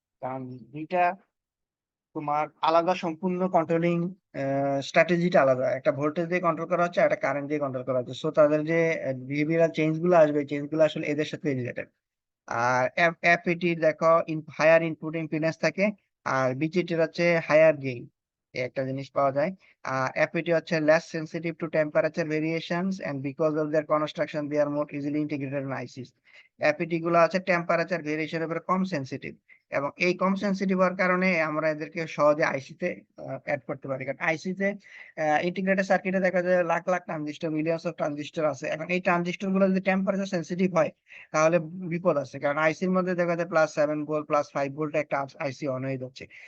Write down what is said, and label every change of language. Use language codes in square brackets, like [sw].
[bn] কারণ দুইটা তোমার আলাদা, সম্পূর্ণ কন্ট্রোলিং স্ট্র্যাটেজিটা আলাদা। একটা ভোল্টেজ দিয়ে কন্ট্রোল করা হচ্ছে, একটা কারেন্ট দিয়ে কন্ট্রোল করা হচ্ছে। সো তাদের যে বিহেভিয়ারাল চেঞ্জ গুলো আসবে, চেঞ্জ গুলো আসলে এদের সাথে রিলেটেড। আর এফইটি দেখো, হায়ার ইনপুট ইম্পিডেন্স থাকে, আর বিজেটির হচ্ছে হায়ার গেইন। এই একটা জিনিস পাওয়া যায়। আর FET হচ্ছে [en] less sensitive to temperature variations and because of their construction they are more easily integrated in ICs. [bn] FET গুলো আছে টেম্পারেচার ভেরিয়েশনের উপরে কম সেনসিটিভ, এবং এই কম সেনসিটিভ হওয়ার কারণে আমরা এদেরকে সহজে আইসিতে অ্যাড করতে পারি। কারণ আইসিতে ইন্টিগ্রেটেড সার্কিটে দেখা যায় lakh lakh transistor, millions of transistor আছে। এখন এই ট্রানজিস্টর গুলো যদি টেম্পারেচার সেনসিটিভ হয় তাহলে বিপদ আছে, কারণ আইসির মধ্যে দেখা যায় +7 ভোল্ট +5 ভোল্ট একটা আইসি অন হয়ে যাচ্ছে।